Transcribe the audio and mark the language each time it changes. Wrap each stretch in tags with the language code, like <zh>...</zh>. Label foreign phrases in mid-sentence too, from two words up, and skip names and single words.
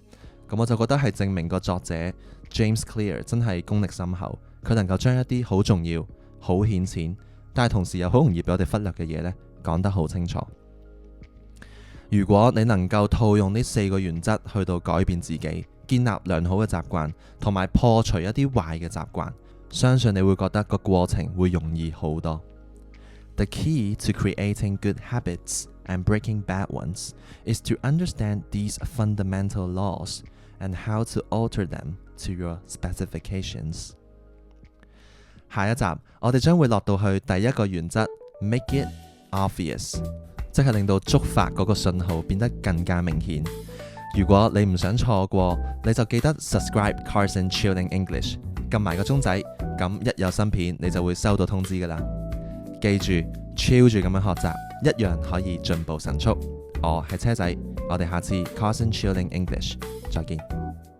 <yue>咁我就覺得係證明個作者 James Clear 真係功力深厚，佢能夠將一啲好重要、好顯淺，但係同時又好容易俾我哋忽略嘅嘢呢講得好清楚。如果你能夠套用呢4個原則去到改變自己，建立良好嘅習慣，同埋破除一啲壞嘅習慣，相信你會覺得個過程會容易好多。</yue> <en>The key to creating good habits and breaking bad ones is to understand these fundamental laws and how to alter them to your specifications。</en> <yue>下一集我哋將會落到去第一個原則 ，</yue> <en>make it obvious，</en> <yue>即係令到觸發嗰個信號變得更加明顯。如果你唔想錯過，你就記得 subscribe Carson Chilling English，撳埋個鐘仔，咁一有新片你就會收到通知噶啦。記住 chill 住咁樣學習，一樣可以進步神速。我係車仔，我哋下次 Carson Chilling English 再見。</yue>